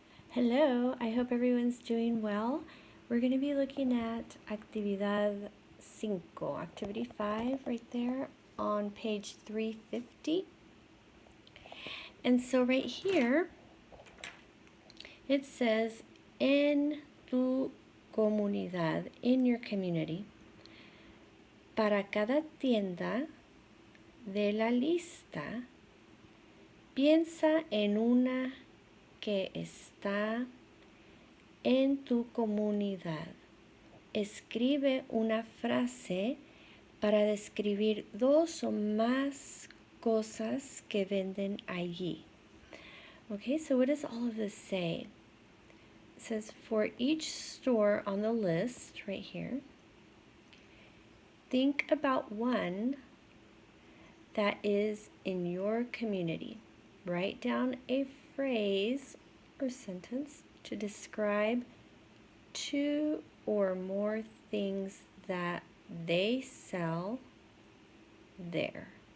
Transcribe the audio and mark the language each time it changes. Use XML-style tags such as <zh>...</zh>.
<en>Hello, I hope everyone's doing well. We're going to be looking at Actividad 5, Activity 5 right there on page 350. And so right here, it says,</en> <es>en tu comunidad,</es> <en>in your community,</en> <es>para cada tienda de la lista, piensa en una que está en tu comunidad. Escribe una frase para describir dos o más cosas que venden allí.</es> <en>Okay, so what does all of this say? It says, for each store on the list right here, think about one that is in your community. Write down a phrase or sentence to describe two or more things that they sell there.</en>